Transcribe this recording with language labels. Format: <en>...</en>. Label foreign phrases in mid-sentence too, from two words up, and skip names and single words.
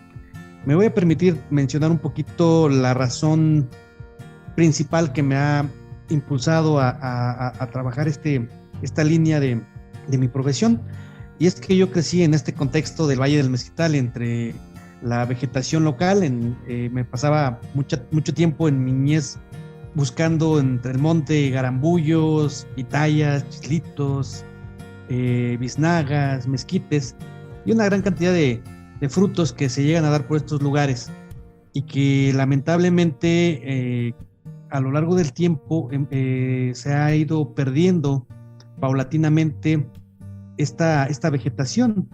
<es>Me voy a permitir mencionar un poquito la razón principal que me ha impulsado a trabajar esta línea de mi profesión, y es que yo crecí en este contexto del Valle del Mezquital, entre la vegetación local. Me pasaba mucho tiempo en mi niñez buscando entre el monte garambullos, pitayas, chislitos, biznagas, mezquites y una gran cantidad de frutos que se llegan a dar por estos lugares, y que lamentablemente a lo largo del tiempo se ha ido perdiendo paulatinamente esta vegetación.</es>